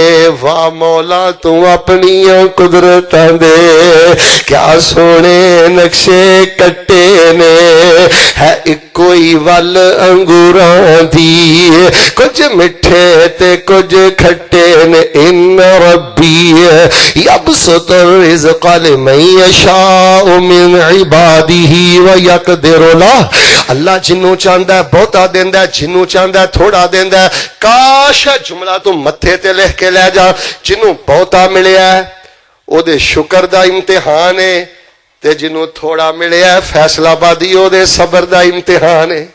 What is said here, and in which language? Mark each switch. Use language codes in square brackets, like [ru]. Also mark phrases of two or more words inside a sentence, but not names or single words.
[pa] واہ مولا تو اپنیاں قدرتاں دے کیا سوہنے نقشے کٹے نے، ہے اکو ای ول انگوراں دی، کجھ مٹھے تے کجھ کھٹے نے. [ar] إن ربي يبسط الرزق لمن يشاء من عباده ويقدر له. [pa] اللہ جنہوں چاہندا اے بہتا دیندا، جنہوں چاہندا اے تھوڑا دیندا. کاش جملہ تو متھے تے لکھ کے لے جا، جنہوں بہتا ملیا اوہدے شکر دا امتحان اے، تے جنہوں تھوڑا ملیا فیصل آبادی اوہدے صبر دا امتحان اے.